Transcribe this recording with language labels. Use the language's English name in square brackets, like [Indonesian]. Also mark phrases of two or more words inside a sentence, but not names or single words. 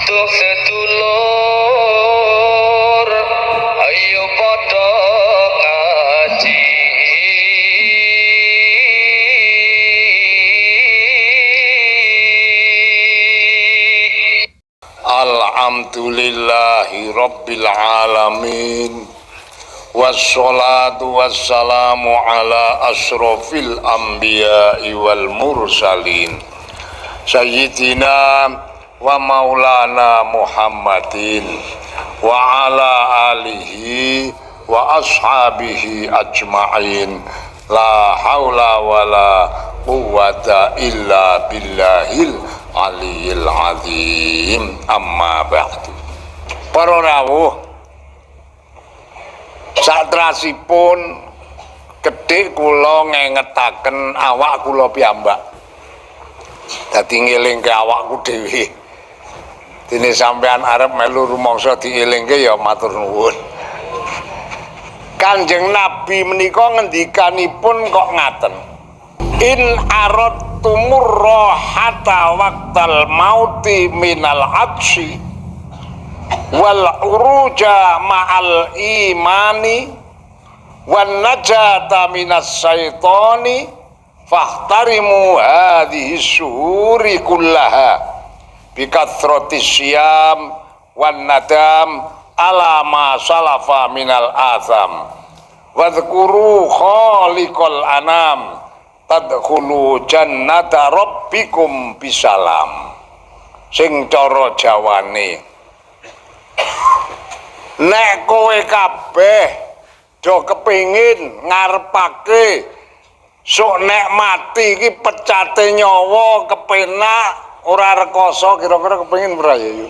[Javanese] sedulur ayo padha ngaji. [Arabic] الحمد لله رب العالمين، والصلاة والسلام على أشرف الأنبياء والمرسلين سيدنا ومولانا محمد وعلى آله وأصحابه أجمعين، لا حول ولا قوة إلا بالله العلي العظيم، أما بعد. [Javanese] Para rawuh, satrasipun kedhik kula ngengetaken awak kula piyambak. Dadi ngelingke awakku dhewe. Dene sampean arep melu rumangsa dielingke ya matur nuwun. Kanjeng Nabi menika ngendikanipun kok ngaten. [Arabic] إن أردتم الراحة وقت الموت من العكس وال العروج مع الإيمان والنجاة من الشيطان فاحترموا هذه الشهور كلها بكثرة الصيام والندم على ما سلف من الآثام واذكروا خالق الأنام تدخلوا جنة ربكم بسلام. [Javanese] Sing cara Jawane, nek kowe kabeh do kepengin ngarepake sok nek mati iki pecate nyawa kepenak ora rekoso, kira-kira kepengin ora ya?